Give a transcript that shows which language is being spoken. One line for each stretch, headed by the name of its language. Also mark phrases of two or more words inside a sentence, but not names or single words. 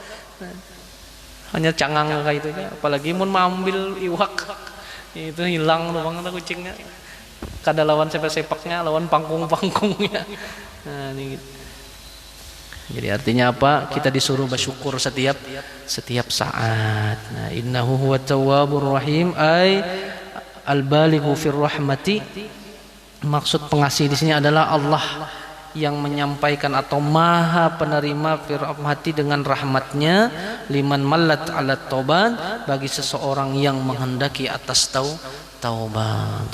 Banjar: Hanya cangang kayak itu ya. Apalagi mau ambil iwak, itu hilang tuh bang kucingnya. Kada lawan sepak-sepaknya, lawan pangkung-pangkungnya. Nah, ini gitu. Jadi artinya apa? Kita disuruh bersyukur setiap saat. Nah,
Arabic: إنه هو التواب الرحيم أي البالغ في الرحمة.
Banjar: Maksud pengasih di sini adalah Allah yang menyampaikan atau maha penerima
Arabic: في الرحمة
Banjar: dengan rahmatnya,
Arabic: لمن مالت على توبة,
Banjar: bagi seseorang yang menghendaki atas taubat.